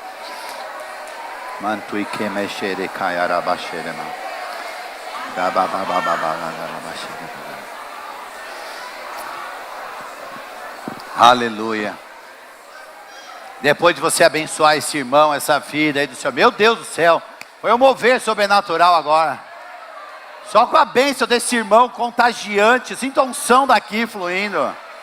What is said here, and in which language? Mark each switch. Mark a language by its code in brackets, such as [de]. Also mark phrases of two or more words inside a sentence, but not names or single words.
[pt] Mantui que mexere caiarabaxerema. Da baba baba baba. Aleluia. Depois de você abençoar esse irmão, essa vida aí do céu, meu Deus do céu, foi um mover sobrenatural agora. Só com a bênção desse irmão contagiante, sinta a unção daqui fluindo.